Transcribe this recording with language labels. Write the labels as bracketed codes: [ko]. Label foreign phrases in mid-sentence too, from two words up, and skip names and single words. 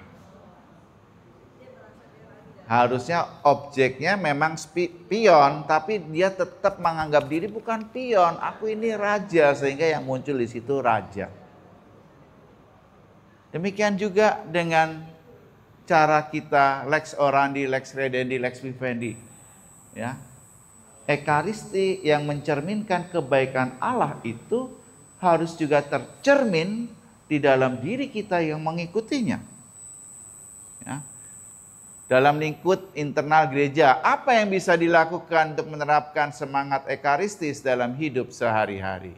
[id] Harusnya objeknya memang pion, tapi dia tetap menganggap diri bukan pion. Aku ini raja, sehingga yang muncul di situ raja. Demikian juga dengan cara kita [la] lex orandi, lex credendi, lex vivendi. [id] Ya. Ekaristi yang mencerminkan kebaikan Allah itu harus juga tercermin di dalam diri kita yang mengikutinya. Ya. Dalam lingkup internal gereja, apa yang bisa dilakukan untuk menerapkan semangat ekaristis dalam hidup sehari-hari?